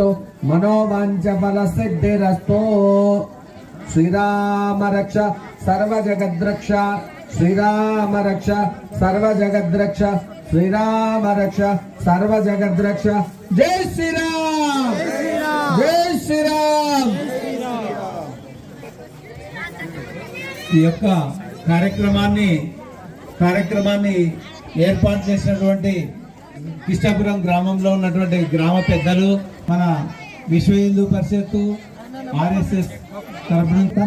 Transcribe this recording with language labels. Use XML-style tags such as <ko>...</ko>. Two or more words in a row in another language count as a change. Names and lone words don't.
<sa>मनोवाञ्छफलसिद्धिरस्तु। श्रीराम रक्ष सर्वजगद्रक्ष। श्रीराम रक्ष सर्वजगद्रक्ष। श्रीराम रक्ष सर्वजगद्रक्ष। जय श्रीराम, जय श्रीराम।</sa> <te>ఈ యొక్క కార్యక్రమాన్ని ఏర్పాటు చేసినటువంటి కృష్ణాపురం గ్రామంలో ఉన్నటువంటి గ్రామ పెద్దలు, మన విశ్వ హిందూ పరిషత్తు ఆర్ఎస్ఎస్ తరపున</te>